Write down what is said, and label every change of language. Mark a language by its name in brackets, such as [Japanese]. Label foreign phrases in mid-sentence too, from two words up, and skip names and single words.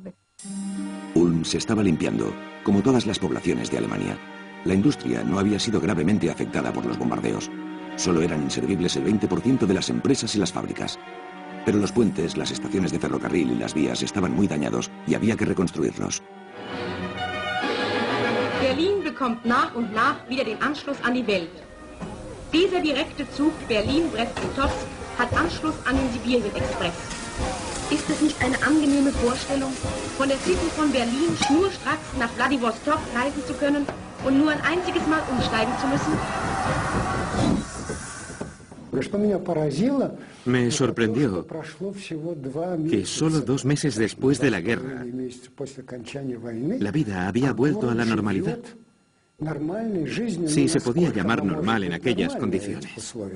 [Spanish] Ulm se estaba limpiando, como todas las poblaciones de Alemania. La industria no había sido gravemente afectada por los bombardeos. Solo eran inservibles el 20% de las empresas y las fábricas. Pero los puentes, las estaciones de ferrocarril y las vías estaban muy dañados y había que reconstruirlos. [German] Berlin bekommt nach und nach wieder den Anschluss an die Welt. Dieser direkte Zug Berlin-Brest-Litovsk hat Anschluss an den Sibirien-Express. Ist es nicht eine angenehme Vorstellung, von der City von Berlin schnurstracks nach Wladiwostok reisen zu können und nur ein einziges Mal umsteigen zu müssen? [Spanish] Me sorprendió que solo 2 meses después de la guerra, la vida había vuelto a la normalidad. Sí, se podía llamar normal en aquellas condiciones.